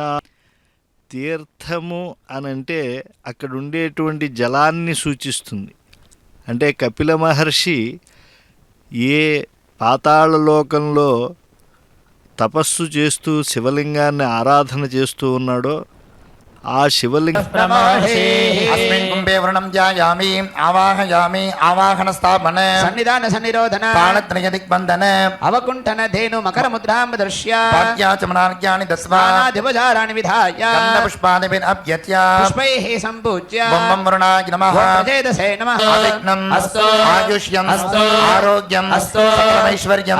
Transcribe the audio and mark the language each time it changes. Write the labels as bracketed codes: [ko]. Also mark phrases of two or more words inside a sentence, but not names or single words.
[te] తీర్థము అనంటే అక్కడ ఉండేటువంటి జలాన్ని సూచిస్తుంది. అంటే కపిల మహర్షి ఏ పాతాళలోకంలో తపస్సు చేస్తూ శివలింగాన్ని ఆరాధన చేస్తూ ఉన్నాడో ఆ శివలింగ [sa] अस्मिन् कुम्भे वरुणं ध्यायामि आवाहयामि आवाहन स्थापन सन्निधान सन्निरोधन प्राणत्रय दिग्बन्धन अवकुण्ठन धेनु मकर मुद्रां दृश्य पाद्याचमनाज्ञानि दस्वानाधिपचाराणि विधाय गन्धपुष्पादिभिः अभ्यर्च्य पुष्पैः सम्पूज्य बं वरुणाय नमः प्रचेदसे नमः विघ्नम् अस्तु आयुष्यम् अस्तु आरोग्यम् अस्तु सकलैश्वर्यम्